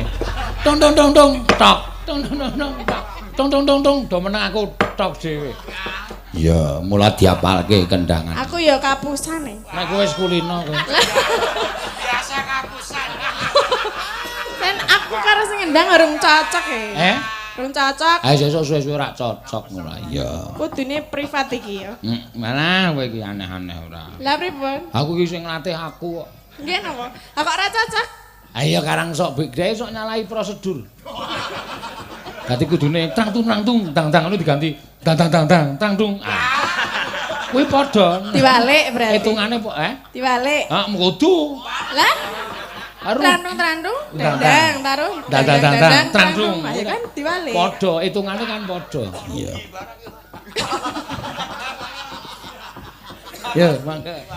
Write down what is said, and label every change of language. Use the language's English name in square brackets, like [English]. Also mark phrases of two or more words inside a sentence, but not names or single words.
[Javanese] Tung tung tung tung tok. Tung tung tung tung tok. Tung tung tung tung do meneng aku tok dhewe. Ya, mulai diapalke kendangan. Aku ya kapusane. Nek kowe wis kulino kowe. Biasa kapusan. Dan aku karo sing ngendang urung cocok e. Urung cocok. Ayo sesuk suwe-suwe ora cocok mulai. Ya. Kudune privat iki ya. Mana kowe iki aneh-aneh ora. Lah pripun? Aku iki sing nglatih aku kok. Nggih napa? Lah kok ora cocok? Ayo karang sok bigdae sok nyalahi prosedur. Dadi kudune tang tung tang tang ngono diganti tang tang tang tang tang tung. Kuwi padha. Diwalik berarti. Hitungane po Diwalik. Heeh, kudu. Lah Trandung, dendang, taruh, dendang, trandung. Ya kan diwalik. Padha, hitungane kan padha. Iya. Ya, mangke.